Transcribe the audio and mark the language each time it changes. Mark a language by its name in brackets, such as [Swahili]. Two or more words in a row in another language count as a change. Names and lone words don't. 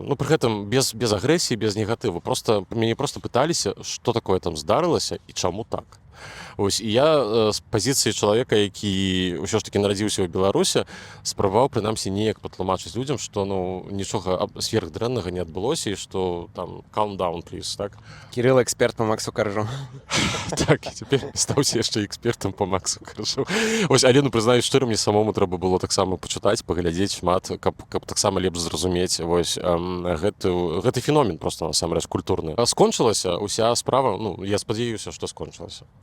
[Belarusian] Ну, пры гэтым без агрэсіі, без негатыву. Мяне просто пыталіся, што такое там здарылася і чаму так. Вось, і я з пазіцыі чалавека, які ўсё ж такі нарадзіўся ў Беларусі, спрабаваў прынамсі неяк патлумачыць людзям, што ну, нічога сверхдрэннага не адбылося і што там [English] calm down, please, [Belarusian] так? [Russian] Кирилл эксперт по Максу Коржу. [Belarusian] Так, і цяпер стаўся яшчэ экспертам по Максу Коржу. Вось, але, ну, прызнаюсь шчыра, мне самому трэба было таксама пачытаць, паглядзець шмат, каб таксама лепш зразумець вось, гэты феномен просто насамрэч культурны. Скончылася ўся справа, ну, я спадзяюся, што скончылася.